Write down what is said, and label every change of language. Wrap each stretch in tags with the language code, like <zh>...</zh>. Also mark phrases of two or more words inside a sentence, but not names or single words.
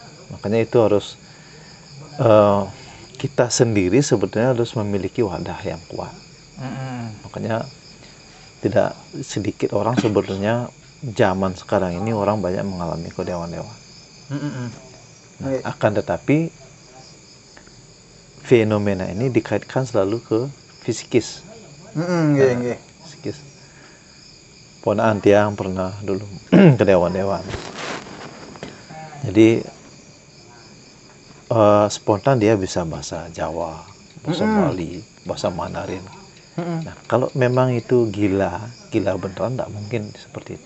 <id>Makanya itu harus kita sendiri sebetulnya harus memiliki wadah yang kuat. Mm-mm. Makanya tidak sedikit orang sebetulnya zaman sekarang ini orang banyak mengalami kedewan-dewan. Mm-mm. Nah, akan tetapi fenomena ini dikaitkan selalu ke fisikis. Nggih. Fisikis.</id> <ban>Ponaan tiang</ban> <id>pernah dulu kedewan-dewan. Jadi spontan dia bisa bahasa Jawa, bahasa Bali, bahasa Mandarin. Nah, kalau memang itu gila beneran, tidak mungkin seperti itu.</id>